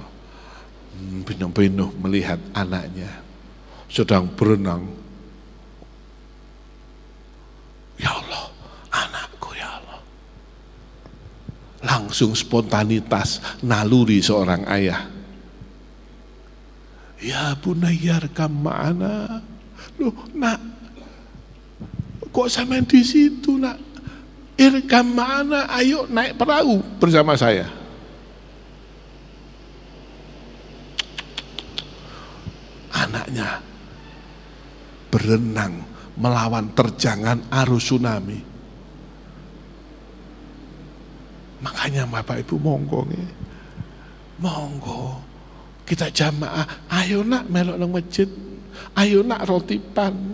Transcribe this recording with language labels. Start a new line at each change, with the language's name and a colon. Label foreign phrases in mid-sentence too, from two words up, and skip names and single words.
Indonesian: Nabi Nuh melihat anaknya sedang berenang.
Arabic: يا الله,
Indonesian: anakku
Arabic: يا الله.
Indonesian: Langsung spontanitas naluri seorang ayah.
Arabic: يا بني اركب معنا.
Indonesian: Loh, nak, kok sampean di situ, nak?
Arabic: اركب معنا,
Indonesian: ayo naik perahu bersama saya. anaknya berenang melawan terjangan arus tsunami. Makanya Bapak Ibu
Javanese: monggo nih, monggo kita jamaah, ayo nak melok nang masjid, ayo nak rotipan.